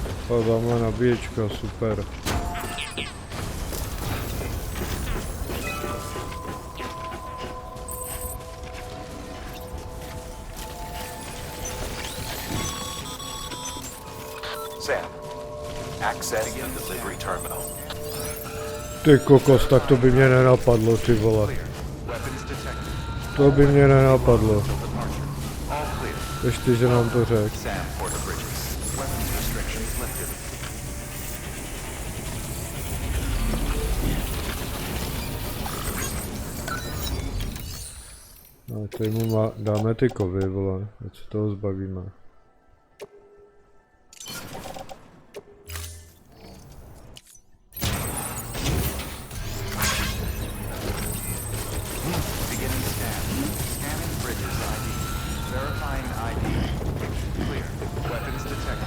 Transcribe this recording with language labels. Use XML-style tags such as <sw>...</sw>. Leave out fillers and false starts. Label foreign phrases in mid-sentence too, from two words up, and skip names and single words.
<cs>A tamhle nabíječka, super.</cs> <en>Sam, accessing the delivery terminal.</en> <cs>Ty kokos, tak to by mě nenapadlo, ty vole.</cs> <en>Weapons detected.</en> <cs>To by mě nenapadlo.</cs> <en>Departure. All clear.</en> <cs>Ještě, že nám to řek.</cs> <en>Sam for the bridges. Weapons restrictions lifted.</en> <cs>No, tady mu dáme ty kovy, vole, ať se toho zbavíme.</cs> <en>Beginning scan. Scanning bridges ID. Verifying ID. Clear. Weapons detected.</en>